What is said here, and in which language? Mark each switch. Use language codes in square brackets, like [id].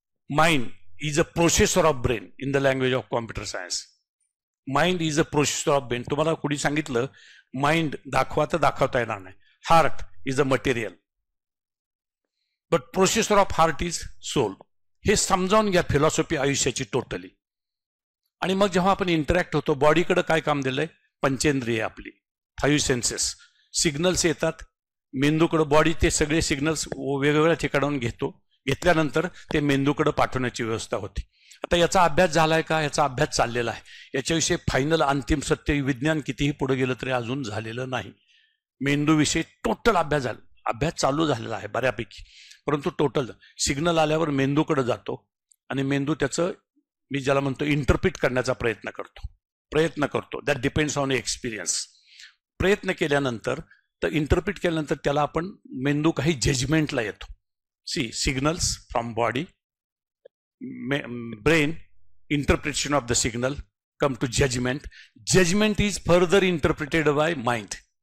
[en] Mind is a processor of brain in the language of computer science. Mind is a processor of brain. [mr] तुम्हाला कुणी सांगितलं mind दाखवा तर दाखवता येणार नाही. [en] Heart is a material, but processor of heart is soul. [mr] हे समजावून घ्या फिलॉसॉफी आयुष्याची टोटली. आणि मग जेव्हा आपण इंटरॅक्ट होतो, बॉडीकडे काय काम दिलंय, पंचेंद्रिय आपली, 5 सेन्सेस, सिग्नल्स येतात मेंदूकडे, बॉडी ते सगळे सिग्नल्स वेगवेगळ्या ठिकाणाहून घेतल्यानंतर ते मेंदूकडे पाठवण्याची व्यवस्था होती. आता याचा अभ्यास झालाय का? याचा अभ्यास चाललेला आहे. याच्याविषयी फायनल अंतिम सत्य विज्ञान कितीही पुढे गेलं तरी अजून झालेलं नाही. मेंदूविषयी टोटल अभ्यास चालू झालेला आहे बऱ्यापैकी, परंतु टोटल सिग्नल आल्यावर मेंदूकडे जातो आणि मेंदू त्याचं, मी ज्याला म्हणतो, इंटरप्रिट करण्याचा प्रयत्न करतो. [en] That depends on experience. [mr] प्रयत्न केल्यानंतर, तर इंटरप्रिट केल्यानंतर त्याला आपण मेंदू काही जजमेंटला येतो. [en] Signals from body, brain, interpretation of the signal, come to judgment. Judgment is further interpreted by mind.